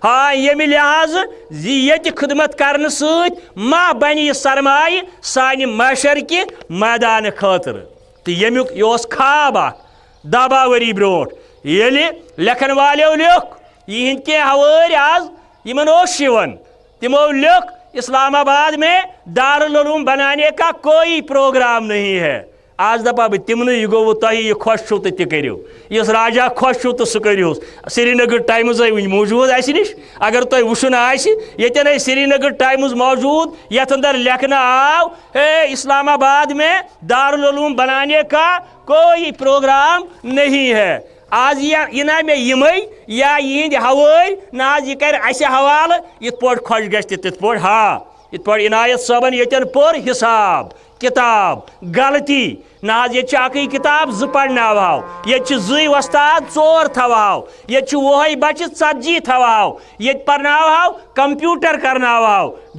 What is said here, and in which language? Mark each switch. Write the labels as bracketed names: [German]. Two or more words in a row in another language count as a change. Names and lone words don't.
[Kashmiri] ہاں ییٚمہِ لحاظہٕ زِ ییٚتہِ خدمت کرنہٕ سۭتۍ ما بنہِ یہِ سرمایہ سانہِ معاشر کہِ میدانہٕ خٲطرٕ تہٕ ییٚمیُک یہِ اوس خواب اکھ 10 ؤری برونٛٹھ ییٚلہِ لیکھن والیو لیوٚکھ یِہنٛدۍ کینٛہہ ہوٲرۍ آز یِمن اوس یِوان تِمو لیوٚکھ [Urdu] اسلام آباد میں دارالعلوم بنانے کا کوئی پروگرام نہیں ہے [Kashmiri] آز دپا بہٕ تِمنٕے یہِ گوٚوٕ تۄہہِ یہِ خۄش چھُو تہٕ تہِ کٔرِو یُس راجا خۄش چھُو تہٕ سُہ کٔرۍہوٗس سرینگر ٹایمٕز آے وٕنہِ موٗجوٗد اَسہِ نِش اگر تۄہہِ وٕچھُن آسہِ ییٚتٮ۪ن آے سرینگر ٹایمٕز موجوٗد یتھ اندر لیکھنہٕ آو [Urdu] ہے اسلام آباد میں دارالعلوم بنانے کا کوئی پروگرام نہیں ہے [Kashmiri] آز یہِ نا مےٚ یِمے یا یِہنٛدۍ ہوٲرۍ نہ حظ یہِ کرِ اَسہِ حوالہٕ یِتھ پٲٹھۍ خۄش گژھِ تہِ تِتھ پٲٹھۍ ہاں یِتھ پٲٹھۍ عنایت صٲبن ییٚتٮ۪ن پوٚر حساب کتاب غلطی نہ حظ ییٚتہِ چھِ اکٕے کتاب 2 پرناوہو ییٚتہِ چھِ 2 وۄستاد 4 تھاوہو ییٚتہِ چھُ 10 بچہِ 40 تھاوہو ییٚتہِ پرناوہو کمپیوٗٹر کرناوہو